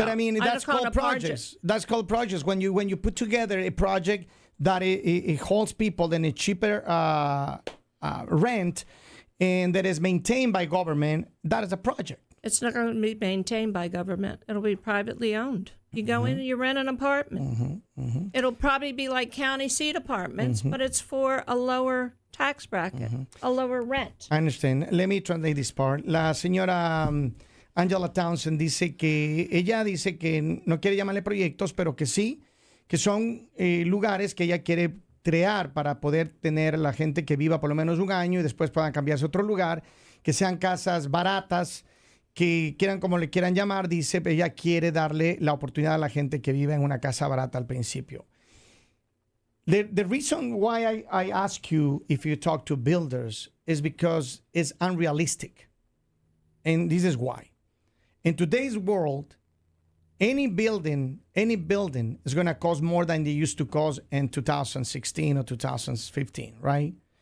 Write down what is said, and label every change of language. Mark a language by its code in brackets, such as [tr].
[en] But I mean, that's called projects. That's called projects. When you put together a project that it holds people in a cheaper rent and that is maintained by government, that is a project. It's not going to be maintained by government. It'll be privately owned. You go in and you rent an apartment. It'll probably be like county seat apartments, but it's for a lower tax bracket, a lower rent. I understand. Let me translate this part. [es] La señora Angela Townsend dice que ella dice que no quiere llamarle proyectos, pero que sí, que son lugares que ella quiere crear para poder tener la gente que viva por lo menos un año y después puedan cambiarse a otro lugar, que sean casas baratas, que quieran como le quieran llamar. Dice, ella quiere darle la oportunidad a la gente que vive en una casa barata al principio. [en] The reason why I ask you if you talk to builders is because it's unrealistic. And this is why. In today's world, any building is going to cost more than they used to cost in 2016 or 2015, right?